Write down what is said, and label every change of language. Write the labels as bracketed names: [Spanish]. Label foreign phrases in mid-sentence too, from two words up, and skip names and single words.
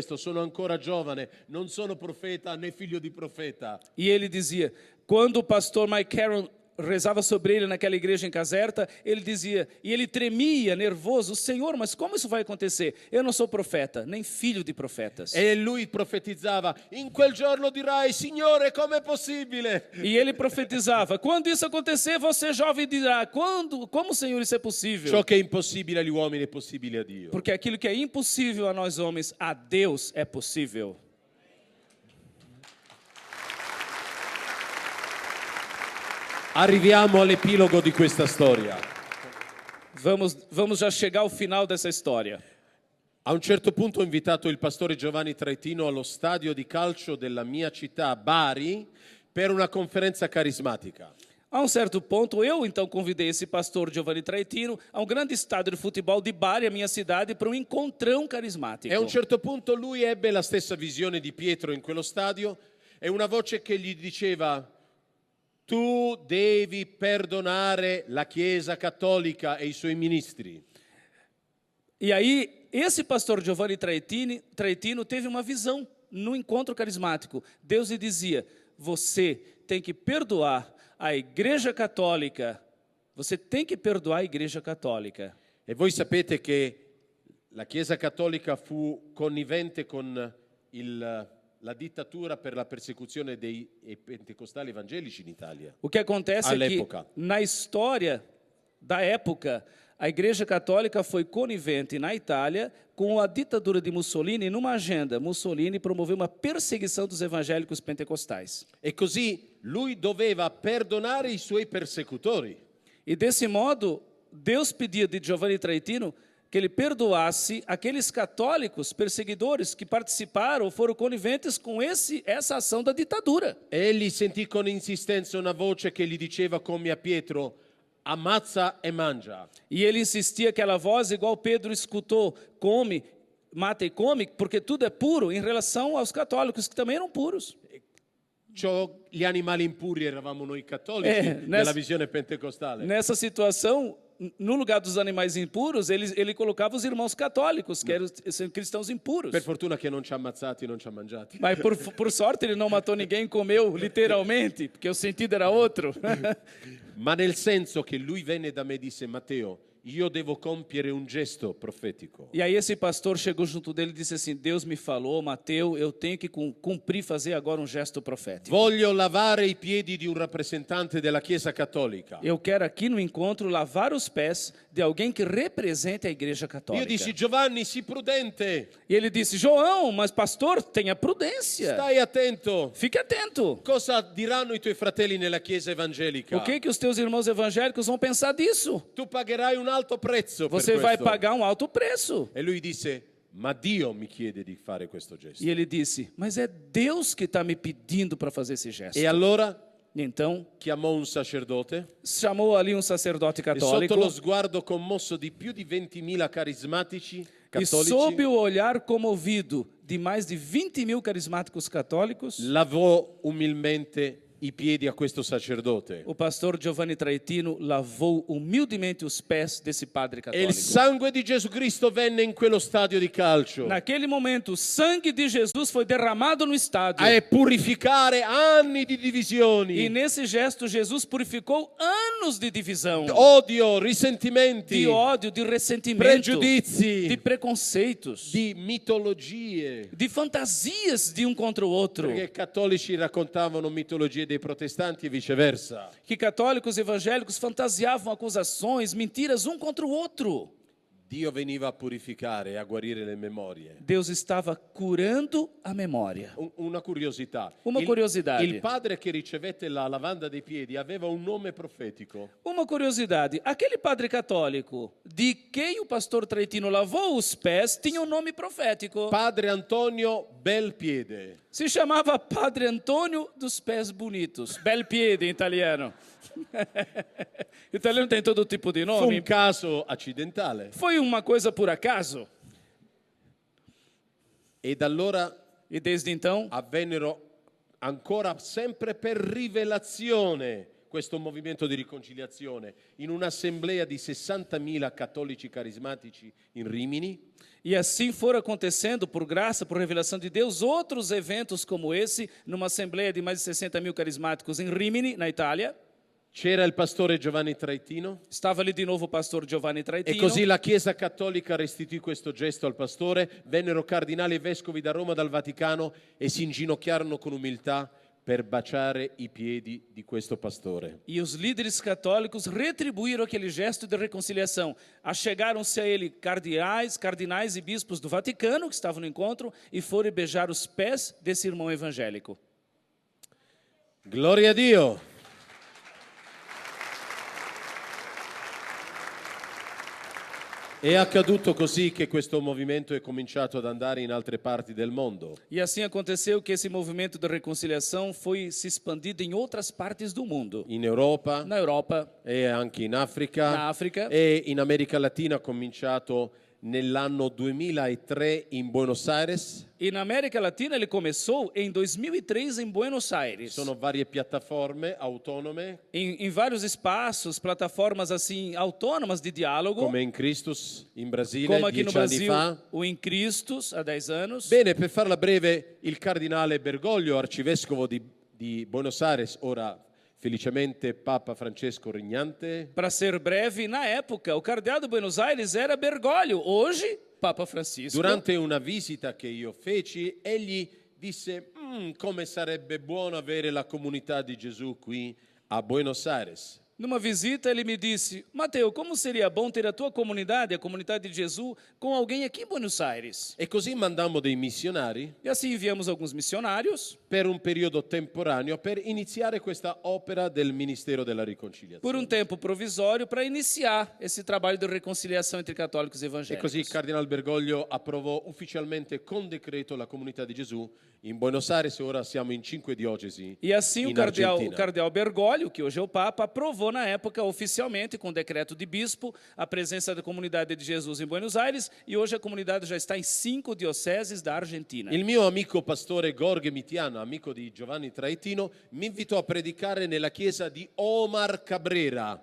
[Italian] Sono ancora giovane, non sono profeta né figlio di profeta. [Portuguese] E ele dizia, quando o pastor Mike Caron rezava sobre ele naquela igreja em Caserta, ele dizia, e ele tremia, nervoso, Senhor, mas como isso vai acontecer? Eu não sou profeta, nem filho de profetas. [Italian] E lui profetizzava, in quel giorno dirai, Signore, com'è possibile? [Portuguese] E ele profetizava, quando isso acontecer, você jovem dirá, como, Senhor, isso é possível? [Italian] Ciò che è impossibile agli uomini è possibile a Dio. [Portuguese] Porque aquilo que é impossível a nós homens, a Deus é possível. [Italian] Arriviamo all'epilogo di questa storia. [Portuguese] Vamos já chegar ao final dessa história. [Italian] A un certo punto ho invitato il pastore Giovanni Traitino allo stadio di calcio della mia città, Bari, per una conferenza carismatica. [Portuguese] A um certo ponto, eu então convidei esse pastor Giovanni Traitino a um grande estádio de futebol de Bari, a minha cidade, para um encontrão carismático. [Italian] E a un certo punto lui ebbe la stessa visione di Pietro in quello stadio e una voce che gli diceva: tu devi perdonare la Chiesa Cattolica e i suoi ministri. [Portuguese] E aí, esse pastor Giovanni Traitino teve uma visão no encontro carismático. Deus lhe dizia, você tem que perdoar a Igreja Católica. Você tem que perdoar a Igreja Católica. [Italian] E voi sapete che la Chiesa Cattolica fu connivente con la dittatura per la persecuzione dei pentecostali evangelici in Italia. [Portuguese] O que acontece é que, [Italian] All'epoca. [Portuguese] na história da época, a Igreja Católica foi conivente na Itália com a ditadura de Mussolini. Numa agenda, Mussolini promoveu uma perseguição dos evangélicos pentecostais. [Italian] E così lui doveva perdonare i suoi persecutori. [Portuguese] E desse modo, Deus pedia de Giovanni Traitino que ele perdoasse aqueles católicos perseguidores que participaram ou foram coniventes com essa ação da ditadura. [Italian] E egli sentì con insistenza una voce che gli diceva come a Pietro: ammazza e mangia. [Portuguese] E ele insistia, aquela voz, igual Pedro escutou, come, mata e come, porque tudo é puro, em relação aos católicos que também eram puros. [Italian] Gli animali impuri eravamo noi cattolici nella visione pentecostale. [Portuguese] Nessa situação, no lugar dos animais impuros, ele colocava os irmãos católicos, que eram cristãos impuros. [Italian] Per fortuna che non ci ha ammazzati, non ci ha mangiati. [Portuguese] Mas por sorte ele não matou ninguém, comeu literalmente, porque o sentido era outro. [Italian] Ma nel senso che lui venne da me e disse: Matteo, io devo compiere un gesto profetico. [Portuguese] E aí esse pastor chegou junto dele e disse assim, Deus me falou, Mateus, eu tenho que cumprir, fazer agora um gesto profético. [Italian] Voglio lavare i piedi di un rappresentante della Chiesa Cattolica. [Portuguese] Eu quero aqui no encontro lavar os pés de alguém que represente a Igreja Católica. [Italian] Io dissi: Giovanni, sii prudente, [Portuguese] E ele disse, João, mas pastor, tenha prudência. [Italian] stai attento. [Portuguese] Fique atento. [Italian] Cosa diranno i tuoi fratelli nella Chiesa evangelica? [Portuguese] O que os teus irmãos evangélicos vão pensar disso? [Italian] Tu pagherai un alto prezzo per [Portuguese] Você vai [Italian] questo. [Portuguese] pagar um alto preço. [Italian] E lui disse: ma Dio mi chiede di fare questo gesto. [Portuguese] E ele disse: mas é Deus que está me pedindo para fazer esse gesto. [Italian] E allora [Portuguese] Então, [Italian] chiamò un sacerdote [Portuguese] chamou ali um sacerdote [Italian] e sotto [Portuguese] católico [Italian] lo sguardo commosso di più di 20.000 carismatici e cattolici [Portuguese] sob o olhar comovido de mais de 20.000 carismáticos católicos, [Italian] lavò umilmente i piedi a questo sacerdote. [Portuguese] o pastor Giovanni Traetino lavou humildemente os pés desse padre [Italian] E il [Portuguese] católico. [Italian] sangue di Gesù Cristo venne in quello stadio di calcio [Portuguese] Naquele momento, o sangue de Jesus foi derramado no estádio. [Italian] a purificare anni di divisioni, [Portuguese] E nesse gesto, Jesus purificou anos de divisão, [Italian] odio, risentimenti, [Portuguese] de ódio, de ressentimento, [Italian] pregiudizi, [Portuguese] de preconceitos, [Italian] di mitologie. [Portuguese] de fantasias de um contra o outro. [Italian] Perché i cattolici raccontavano mitologie dei protestanti e viceversa. [Portuguese] Que católicos evangélicos fantasiavam acusações, mentiras um contra o outro. [Italian] Dio veniva a purificare e a guarire le memorie. [Portuguese] Deus estava curando a memória. [Italian] Una curiosità. [Portuguese] Uma curiosidade. [Italian] Il padre che ricevette la lavanda dei piedi aveva un nome profetico. [Portuguese] Uma curiosidade, aquele padre católico de quem o pastor Traetino lavou os pés tinha um nome profético. [Italian] Padre Antonio Belpiede. [Portuguese] Se chamava Padre Antônio dos Pés Bonitos. [Italian] Bel piede [Portuguese] em italiano. Italiano tem todo tipo de [Italian] Fu un [Portuguese] nome. [Italian] caso accidentale. [Portuguese] Foi uma coisa por acaso. [Italian] E da allora [Portuguese] E desde então, [Italian] avvennero ancora sempre per rivelazione questo movimento di riconciliazione in un'assemblea di 60.000 cattolici carismatici in Rimini. [Portuguese] e assim foram acontecendo, por graça, por revelação de Deus, outros eventos como esse, numa assembleia de mais de 60.000 carismáticos em Rimini, na Itália. [Italian] C'era il pastore Giovanni Traetino [Portuguese] Estava ali de novo o pastor Giovanni [Italian] e [Portuguese] Traetino. [Italian] così la Chiesa Cattolica restituì questo gesto al pastore, vennero cardinali e vescovi da Roma, dal Vaticano e si inginocchiarono con umiltà per baciare i piedi di questo pastore. [Portuguese] E os líderes católicos retribuíram aquele gesto de reconciliação. Achegaram-se a ele cardinais e bispos do Vaticano, que estavam no encontro, e foram beijar os pés desse irmão evangélico. [Italian] Gloria a Dio! È accaduto così che questo movimento è cominciato ad andare in altre parti del mondo. [Portuguese] E assim aconteceu que esse movimento de reconciliação foi se expandido em outras partes do mundo. [Italian] In Europa [Portuguese] Na Europa, [Italian] e anche in Africa. [Portuguese] na África [Italian] E in America Latina ha cominciato nell'anno 2003 in Buenos Aires. [Portuguese] e na América Latina ele começou em 2003 em Buenos Aires. [Italian] Sono varie piattaforme autonome, [Portuguese] Em vários espaços, plataformas assim autônomas de diálogo, [Italian] come in Christus in Brasile [Portuguese] como aqui no [Italian] 10 anni [Portuguese] Brasil, [Italian] fa. [Portuguese] o Em Cristos, há 10 anos. [Italian] Bene, per farla breve, il cardinale Bergoglio, arcivescovo di Buenos Aires, ora felicemente Papa Francesco Regnante, [Portuguese] Para ser breve, na época, o cardeal de Buenos Aires era Bergoglio, hoje, Papa Francisco. [Italian] durante una visita che io feci, egli disse: come sarebbe buono avere la comunità di Gesù qui a Buenos Aires. [Portuguese] Numa visita, ele me disse: Mateus, como seria bom ter a tua comunidade, a comunidade de Jesus, com alguém aqui em Buenos Aires? [Italian] E così mandammo dei missionari [Portuguese] E assim enviamos alguns missionários [Italian] per un periodo temporaneo per iniziare questa opera del Ministero della Riconciliazione. [Portuguese] por tempo provisório para iniciar esse trabalho de reconciliação entre católicos e [Italian] E così [Portuguese] evangélicos. [Italian] il Cardinal Bergoglio approvò ufficialmente con decreto la comunità di Gesù in Buenos Aires e ora siamo in 5 diocesi [Portuguese] E assim o [Italian] in [Portuguese] cardeal [Italian] Argentina. [Portuguese] Bergoglio, que hoje é o Papa, aprovou na época oficialmente, com decreto de bispo, a presença da comunidade de Jesus em Buenos Aires, e hoje a comunidade já está em 5 dioceses da Argentina. [Italian] Il mio amico pastore Gorghe Mitiano, amico di Giovanni Traetino, mi invitò a predicare nella chiesa di Omar Cabrera.